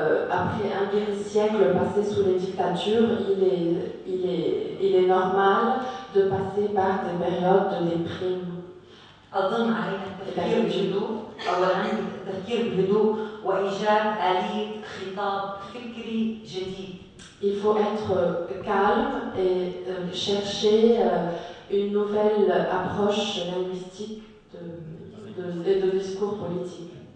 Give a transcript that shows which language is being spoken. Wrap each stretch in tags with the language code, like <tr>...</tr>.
<fr>Après un demi-siècle passé sous les dictatures, il est normal de passer par des périodes de déprime.</fr> <ar>أظن علينا التفكير بهدوء، أولاً التفكير بهدوء وإيجاد آلية خطاب فكري جديد.</ar> <fr>Il faut être calme et chercher une nouvelle approche linguistique et de discours politique.</fr>